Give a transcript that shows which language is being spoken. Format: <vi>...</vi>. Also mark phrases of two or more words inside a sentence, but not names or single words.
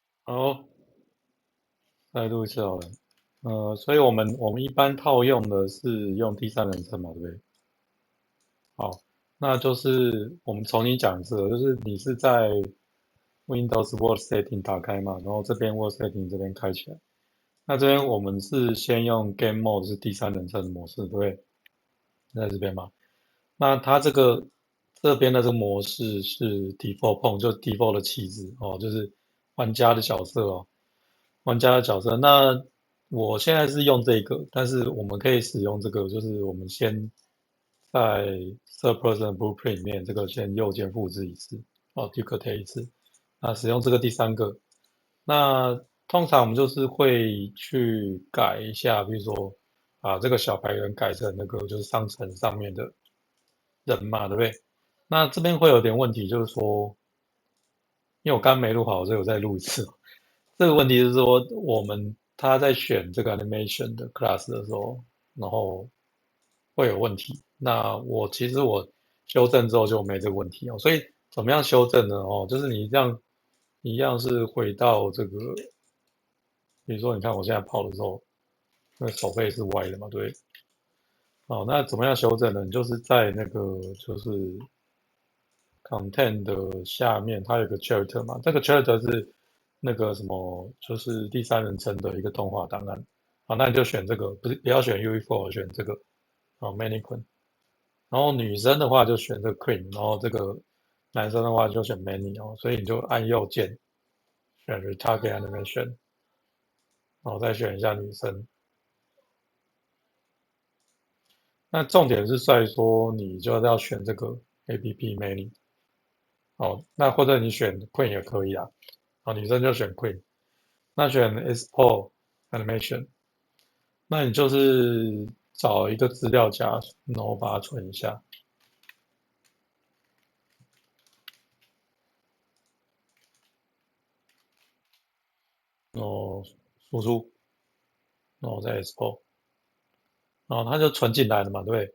<zh>好，再錄一次好了。所以我們一般套用的是用第三人稱嘛，對不对？好，那就是我們重新講一次，就是你是在</zh> <en>Windows Word Setting</en> <zh>打開嘛，然後這邊</zh> <en>Word Setting</en> <zh>這邊開起來。那這邊我們是先用</zh> <en>Game Mode</en> <zh>是第三人稱的模式，对不對？在這邊嘛。那它這邊的這個模式是</zh> <en>Default Point，</en> <zh>就 Default 的氣質哦，就是玩家的角色哦。玩家的角色，那我現在是用這個，但是我們可以使用这個，就是我們先在</zh> <en>Third Person Blueprint</en> <zh>裡面，這個先右鍵複製一次，duplicate 一次，那使用這個第三個，那通常我們就是會去改一下，比如說把這個小白人改成那個就是商城上面的人嘛，對不對？那這邊會有點問題，就是說，因為我剛沒錄好，所以我再錄一次。這個問題是說，他在選這個 animation 的 class 的時候，然後會有問題。那其實我修正之後就沒這個問題哦。所以怎麼樣修正呢？就是你這樣一樣是回到這個，比如說你看我現在跑的時候，那個手背是歪的嘛，對。那怎麼樣修正呢？你就是在那個就是 content 的下面，它有個 character 嘛，這個 character 是那個什麼，就是第三人稱的一個動畫檔案。好，那你就選這個，不要選 UE4，選這個mannequin。然後女生的話就選這個 queen，然後這個男生的話就選 many 哦，所以你就按右鍵選</zh> <en>retarget animation，</en> <zh>然後再選一下女生。那重點是在說你就要選這個</zh> <en>app many。</en> <zh>好，那或者你選 queen 也可以啊。好，女生就選 queen。那選</zh> <en>export animation，</en> <zh>那你就是找一個資料夾，然後把它存一下，然後輸出，然後再 export， 然後它就存進來了嘛，对不對？</zh>